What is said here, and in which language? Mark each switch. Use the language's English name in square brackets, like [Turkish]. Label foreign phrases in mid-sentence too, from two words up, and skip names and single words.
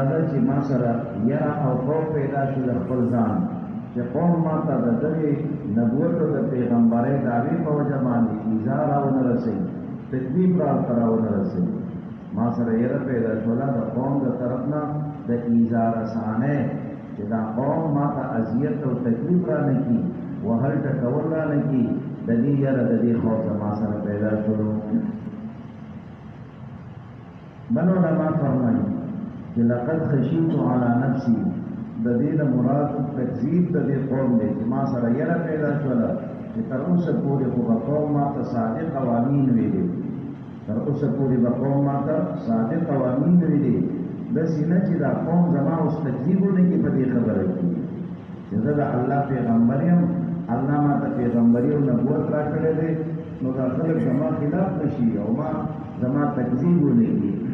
[Pashto] ده چې ما سره یره او خوف پیدا شو د خپل ځان چې قوم ما ته د دې نبوت او د پیغمبرۍ دعوی په وجه باندې ایزار او نه رسي تکلیف را نه رسي ما سره یره پیدا شو د قوم د طرف نه د ایزار اسانه چې دا قوم ما ته اذیت او تکلیف را نه کی وهل ټکول را نه کی د دې یره د دې خوف ما سره پیدا شو بنو علماء فرمایي کہ [Arabic] لقد خشیت علی نفسی [Pashto] د دې مراد تکذیب د دې قوم دی چې ما سره یره پیدا شوله چې تر اوسه پورې خو قوم ما ته صادق قوانین ویلي تر اوسه پورې قوم ما ته صادق قوانین ویلي بس نه چې دا قوم زما اوس تکذیبونه کې په دې خبره کې چې زه د الله پیغمبر یم الله ما ته پیغمبري او نبوت راکړی دی نو دا خلک زما خلاف نشي او ما زما تکذیبونه کوي